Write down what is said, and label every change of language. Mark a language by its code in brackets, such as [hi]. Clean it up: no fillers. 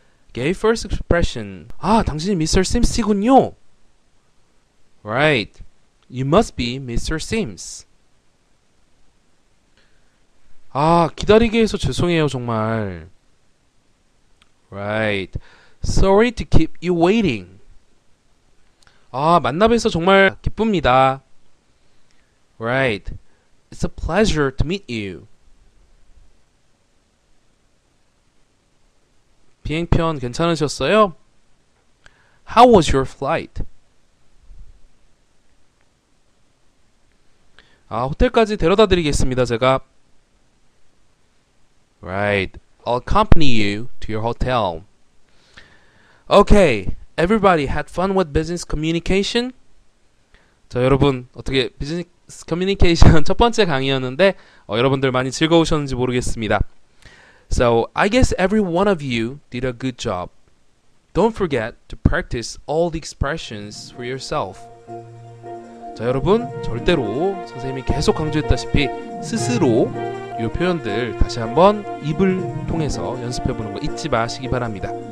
[en] Okay, first expression. [ko] 아, 당신이 Mr. Sims이군요. [en] Right. You must be Mr. Sims. [ko] 아, 기다리게 해서 죄송해요, 정말. [en] Right. Sorry to keep you waiting. [ko] 아, 만나 뵈서 정말 기쁩니다. [en] Right. It's a pleasure to meet you. [ko] 비행편 괜찮으셨어요? [en] How was your flight? [ko] 아, 호텔까지 데려다 드리겠습니다, 제가. [en] Right. I'll accompany you to your hotel. Okay. Everybody had fun with business communication? [ko] 자, 여러분 어떻게 비즈니스 커뮤니케이션 첫 번째 강의였는데 여러분들 많이 즐거우셨는지 모르겠습니다. [en] So, I guess every one of you did a good job. Don't forget to practice all the expressions for yourself. [ko] 자, 여러분 절대로 선생님이 계속 강조했다시피 스스로 이 표현들 다시 한번 입을 통해서 연습해보는 거 잊지 마시기 바랍니다.